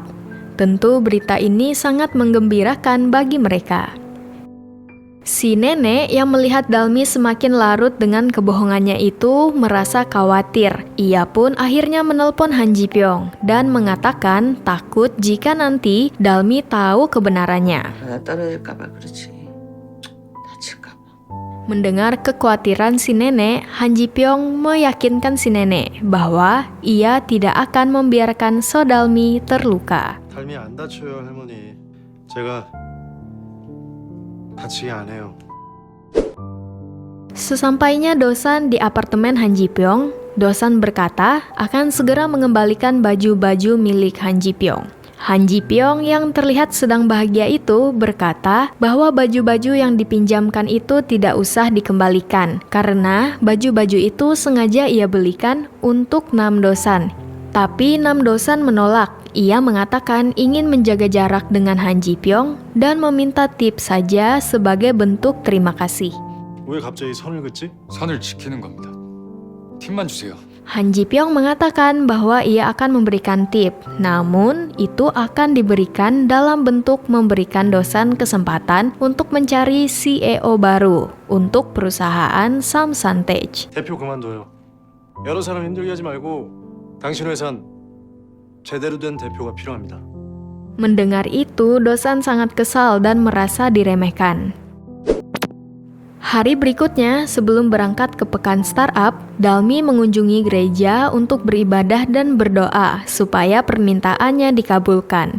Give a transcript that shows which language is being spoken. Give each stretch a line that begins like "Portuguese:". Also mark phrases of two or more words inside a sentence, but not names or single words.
Indonesian: Tentu berita ini sangat menggembirakan bagi mereka. Si nenek yang melihat Dalmi semakin larut dengan kebohongannya itu merasa khawatir. Ia pun akhirnya menelpon Han Ji Pyong dan mengatakan takut jika nanti Dalmi tahu kebenarannya.
Korean: 나 떨어질까봐 그렇지. 다칠까봐.
Indonesian: Mendengar kekhawatiran si nenek, Han Ji Pyong meyakinkan si nenek bahwa ia tidak akan membiarkan Sodalmi terluka.
Korean: 달미 안 다쳐요, 할머니. 제가 다치게 안 해요.
Indonesian: Sesampainya Dosan di apartemen Han Ji Pyong, Dosan berkata akan segera mengembalikan baju-baju milik Han Ji Pyong. Han Ji Pyong yang terlihat sedang bahagia itu berkata bahwa baju-baju yang dipinjamkan itu tidak usah dikembalikan karena baju-baju itu sengaja ia belikan untuk Nam Dosan. Tapi Nam Dosan menolak. Ia mengatakan ingin menjaga jarak dengan Han Ji Pyong dan meminta tips saja sebagai bentuk terima kasih.
Korean: 왜 갑자기 선을 긋지? 선을 지키는 겁니다. 팁만 주세요.
Indonesian: Han Ji Pyong mengatakan bahwa ia akan memberikan tip, namun itu akan diberikan dalam bentuk memberikan Dosan kesempatan untuk mencari CEO baru untuk perusahaan Samsung-Tech.
Korean: 대표 그만둬요. 여러 사람 힘들게 하지 말고 당신 회사는 제대로 된 대표가 필요합니다.
Indonesian: Mendengar itu, Dosan sangat kesal dan merasa diremehkan. Hari berikutnya, sebelum berangkat ke pekan startup, Dalmi mengunjungi gereja untuk beribadah dan berdoa supaya permintaannya dikabulkan.